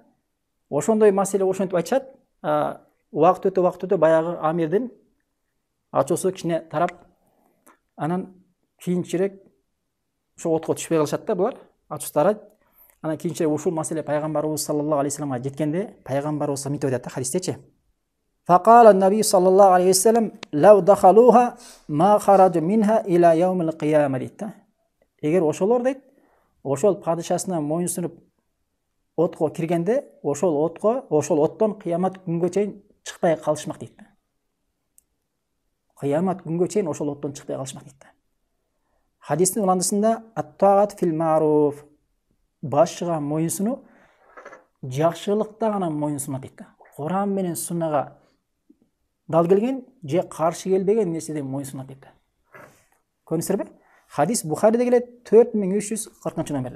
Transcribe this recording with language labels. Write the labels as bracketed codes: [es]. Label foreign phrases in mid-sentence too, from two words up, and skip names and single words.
[ky] Ошондой маселе ошентип айтышат. Убакыт өтө баягы амирдин ачуусу кичине тарап, анан кийинчерээк ошо отко түшпөй калышат да булар, ачуустары. Анан кийинчерээк ушул маселе пайгамбарыбыз [ar] صلى الله عليه وسلمга [ky] жеткенде, пайгамбарыбыз мынтип айтат да хадистечи. [ar] فقال النبي صلى الله عليه وسلم لو دخلوها ما خرجوا منها إلى يوم القيامة [ky] дейт да. Эгер ошолор дейт, ошол падышасына моюн сунуп отко киргенде, ошол оттон кыямат күнгө чейин чыкпай калышмак дейт да. Кыямат күнгө чейин ошол оттон чыкпай калышмак дейт да. Хадистин уландысында [ar] الطاعة في المعروف, [ky] башчыга моюн сунуу жакшылыкта гана моюн сунат дейт да. Куран менен суннага дал келген же каршы келбеген нерседен моюн сунат дейт да. Көрүңүздөр бе? Хадис Бухариде келет 4340-номерде.